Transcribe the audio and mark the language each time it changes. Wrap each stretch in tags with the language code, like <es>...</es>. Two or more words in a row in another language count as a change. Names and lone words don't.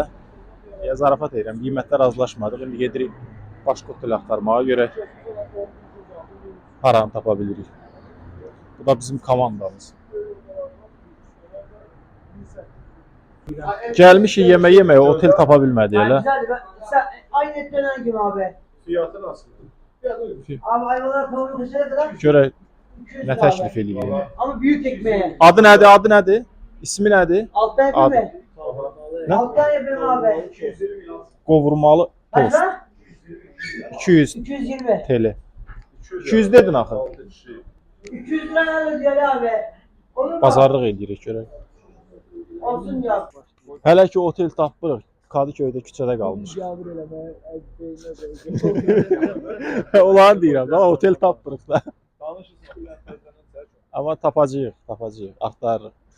<az>Zarafat edirəm, qiymətlər razılaşmadıq. İndi gedirik başqa otel axtarmağa görə haranı tapa bilirik. Bu da bizim komandamız. Gəlmişik yeməyə, otel tapa bilmədik elə.</az> <tr>Aynı et dönen gibi abi. Fiyatı nasıl? Abi ayvalar kavurma kaçına kadar?</tr> <az>Görək 200 nə</az> <tr>abi.</tr> <az>təklif eləyir.</az> <tr>Ama büyük ekmeğe.</tr> <az>Adı nədir? Adı nədir?</az> <tr>İsmi nədir? Alttan yapayım mı? Ne? Alttan yapayım abi.</tr> <az>Qovurmalı tost.</az> <tr>Kaçma? 200 220.</tr> <az>TL. 200 dedin axı.</az> <tr>200 lira ne ödüyor abi? Olur mu?</tr> <az>Bazarlıq eləyirik görək.</az> <tr>Olsun ya.</tr> <az>Hələ ki otel tapırıq. Kadıköydə küçədə qalmış. Olan deyirəm da, otel tapırıq da. Amma tapacağıq, axtarırıq.</az>